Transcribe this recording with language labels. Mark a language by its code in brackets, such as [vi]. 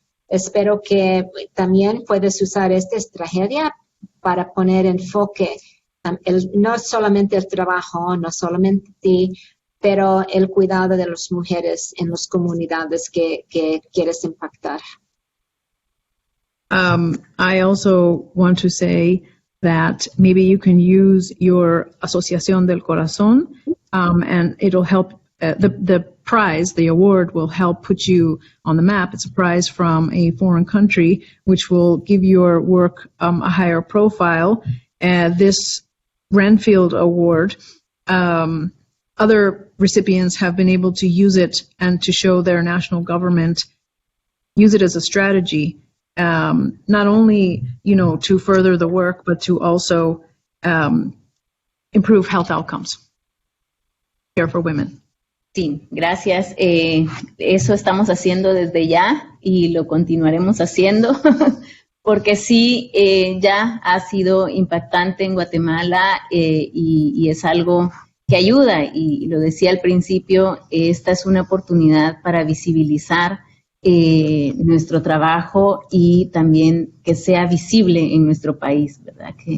[es] Espero que también puedes usar esta estrategia para poner enfoque, no solamente el trabajo, no solamente ti, pero el cuidado de las mujeres en las comunidades que quieres impactar. [en] I also want to say that maybe you can use your Asociación del Corazón, and it'll help. The prize, the award, will help put you on the map. It's a prize from a foreign country, which will give your work a higher profile. This Renfield Award, other recipients have been able to use it and to show their national government, use it as a strategy, not only, to further the work, but to also improve health outcomes, care for women. [es] Sí, gracias. Eso estamos haciendo desde ya y lo continuaremos haciendo porque sí, ya ha sido impactante en Guatemala y es algo que ayuda. Y lo decía al principio, esta es una oportunidad para visibilizar nuestro trabajo y también que sea visible en nuestro país, ¿verdad?